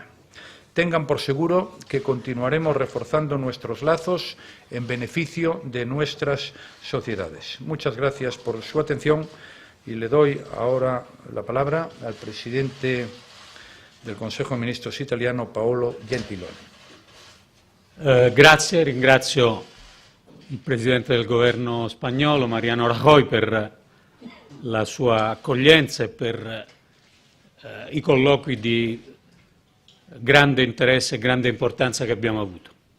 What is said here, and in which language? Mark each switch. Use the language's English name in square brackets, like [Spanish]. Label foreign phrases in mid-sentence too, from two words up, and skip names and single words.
[Spanish] Tengan por seguro que continuaremos reforzando nuestros lazos en beneficio de nuestras sociedades. Muchas gracias por su atención y le doy ahora la palabra al presidente del Consejo de Ministros italiano, Paolo Gentiloni. [Italian] Grazie, ringrazio il Presidente del Governo spagnolo, Mariano Rajoy, per la sua accoglienza e per i colloqui di grande interesse e grande importanza che abbiamo avuto.